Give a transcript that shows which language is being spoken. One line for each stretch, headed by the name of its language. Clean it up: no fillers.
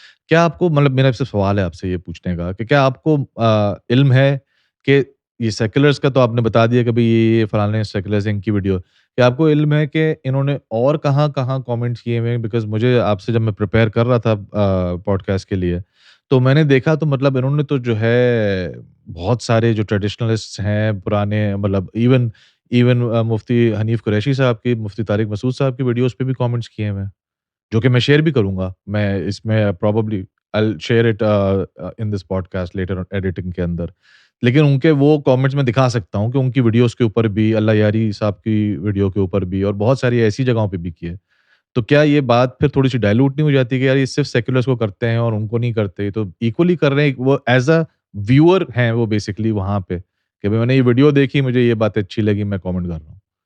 Urdu: کیا آپ کو مطلب میرا صرف سوال ہے آپ سے یہ پوچھنے کا کہ کیا آپ کو علم ہے کہ یہ سیکولرز کا تو آپ نے بتا دیا کہ بھائی یہ فلانے سیکولرز ان کی ویڈیو، کیا آپ کو علم ہے کہ انہوں نے اور کہاں کہاں کامنٹس کیے ہوئے ہیں؟ بیکاز مجھے آپ سے جب میں پریپیئر کر رہا تھا پوڈ کاسٹ کے لیے تو میں نے دیکھا تو مطلب انہوں نے تو جو ہے بہت سارے جو ٹریڈیشنلسٹ ہیں پرانے، مطلب ایون مفتی حنیف قریشی صاحب کی، مفتی طارق مسعود صاحب کی ویڈیوز پہ بھی کامنٹس کیے ہوئے ہیں، جو کہ میں شیئر بھی کروں گا. میں اس میں probably
English: I'll share it in this podcast later on editing کے اندر.
Urdu: لیکن ان کے وہ کامنٹس میں دکھا سکتا ہوں کہ ان کی ویڈیوز کے اوپر بھی، اللہ یاری صاحب کی ویڈیو کے اوپر بھی، اور بہت ساری ایسی جگہوں پہ بھی کیے. تو کیا یہ بات پھر تھوڑی سی ڈائلوٹ نہیں ہو جاتی کہ یار یہ صرف سیکولرس کو کرتے ہیں اور ان کو نہیں کرتے؟ تو ایکولی کر رہے ہیں، وہ
English: as a viewer
Urdu: ہیں وہ بیسکلی وہاں پہ کہ میں نے یہ ویڈیو دیکھی، مجھے یہ بات اچھی لگی، میں کامنٹ کر رہا ہوں.